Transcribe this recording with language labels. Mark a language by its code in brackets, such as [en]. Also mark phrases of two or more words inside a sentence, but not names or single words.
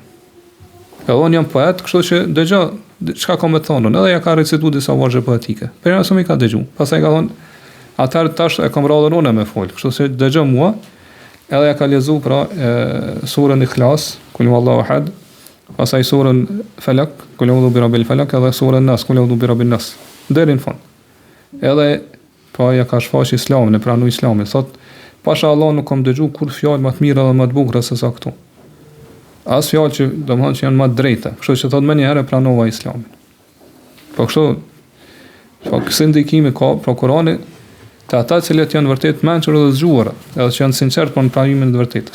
[sq] Edhe unë jam poet, kështu që dëgjoj çka ka me thonë, edhe ja ka recituar disa vargje poetike. Pejgamberi ka dëgju. Pastaj ka thonë, atar tash e kam rrodhur unë me fol, kështu që dëgjoj mua, edhe ja ka lexuar pra surën Ikhlas, [ar] قل هو الله أحد, [sq] pastaj surën Falak, [ar] قل أعوذ برب الفلق, [sq] edhe surën Nas, [ar] قل أعوذ برب الناس. [sq] Deri në fund. Edhe pa ja ka shfaq Islamin, e pranoi Islamin. Thot, pasha Allah nuk kam dëgju kur fjalë më të mira dhe më të bukura se sa këtu. As fjalë që domthon që janë më të drejta. Kështu që thot më një herë pranova Islamin. Po kështu, po kësë ndikimi ka pra Kurani të ata cilët janë vërtet mençur dhe zgjuara, edhe që janë sinqert për pranimin e të vërtetës.